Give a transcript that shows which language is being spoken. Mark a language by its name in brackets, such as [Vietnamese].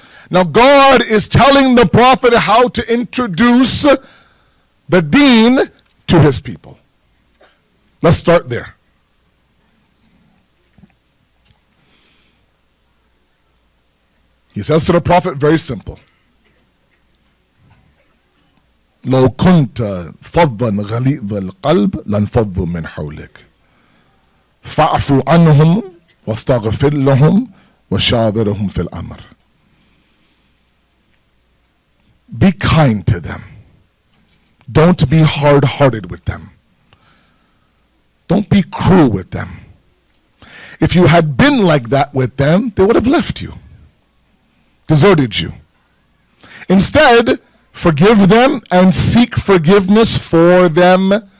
[English] Now God is telling the Prophet how to introduce the deen to his people. Let's start there. He says to the Prophet, very simple. [Arabic] لو كنت فظا غليظ القلب لانفضوا من حولك فاعف عنهم واستغفر لهم وشاورهم في الأمر. [English] Be kind to them. Don't be hard-hearted with them. Don't be cruel with them. If you had been like that with them, they would have left you, deserted you. Instead, forgive them and seek forgiveness for them.